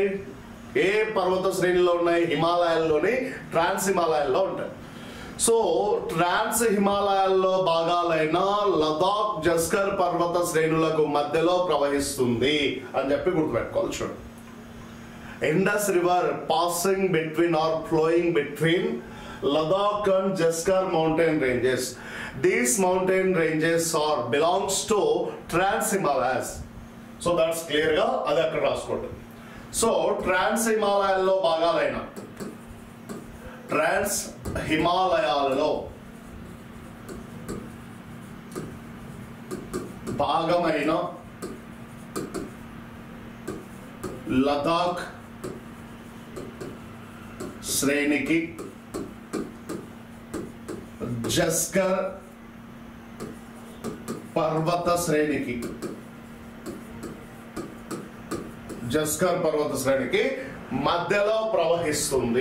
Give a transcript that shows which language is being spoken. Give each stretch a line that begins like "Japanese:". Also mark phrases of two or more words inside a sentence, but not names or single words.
Telugu: ఏ పర్వత శ్రేణిలో ఉన్నాయి? హిమాలయాల్లోని ట్రాన్స్ హిమాలయాల్లో ఉంటాయి. సో ట్రాన్స్ హిమాలయాల్లో భాగాలైన లదాఖ్ జస్కర్ పర్వత శ్రేణులకు మధ్యలో ప్రవహిస్తుంది అని చెప్పి గుర్తుపెట్టుకోవాలి.
English: చూడండి, Indus River passing between or flowing between Ladakh and Jaskar mountain ranges. These mountain ranges belongs to Trans Himalayas. So that's clear
Telugu: గా అది అక్కడ రాసుకోండి. So ట్రాన్స్ హిమాలయాలో భాగాలైన ట్రాన్స్ హిమాలయాలో భాగమైన Ladakh శ్రేణికి, జస్కర్ పర్వత శ్రేణికి, జస్కర్ పర్వత శ్రేణికి మధ్యలో ప్రవహిస్తుంది.